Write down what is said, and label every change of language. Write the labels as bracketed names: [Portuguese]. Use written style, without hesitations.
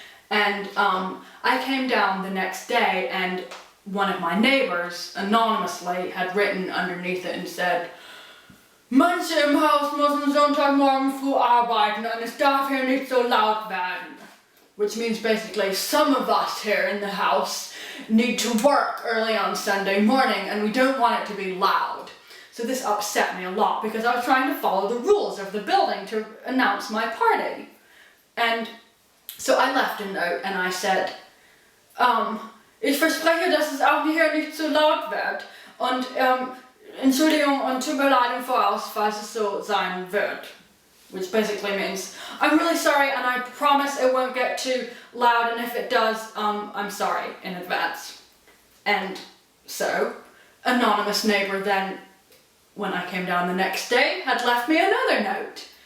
[English] And I came down the next day and one of my neighbors anonymously had written underneath it and said, [German] Manche im Haus müssen Sonntagmorgen früh arbeiten und es darf hier nicht so laut werden. [English] Which means basically some of us here in the house need to work early on Sunday morning and we don't want it to be loud. So this upset me a lot because I was trying to follow the rules of the building to announce my party. And so I left a note and I said, [German] ich verspreche, dass es auch hier nicht so laut wird und Entschuldigung und tut mir leid im Voraus, falls es so sein wird. [English] Which basically means, I'm really sorry and I promise it won't get too loud, and if it does, I'm sorry in advance. And so, anonymous neighbor then, when I came down the next day, had left me another note.